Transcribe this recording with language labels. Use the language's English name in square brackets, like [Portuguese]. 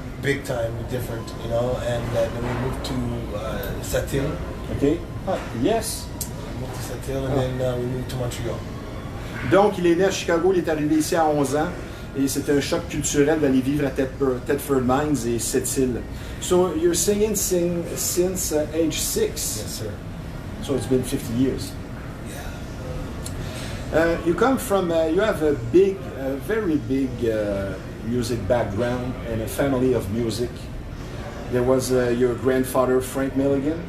[English] Big time different, you know, and then we moved to Cette. Okay. Ah, yes. We moved to Cette, and then we moved to Montreal. [French] Donc, il est né à Chicago, il est arrivé ici à 11 ans. Et c'était un choc culturel d'aller vivre à Thetford Mines et Cette-Île. [English] So, you're singing since age 6. Yes, sir. So it's been 50 years. Yeah. You come from, you have a very big music background and a family of music. There was your grandfather, Frank Milligan.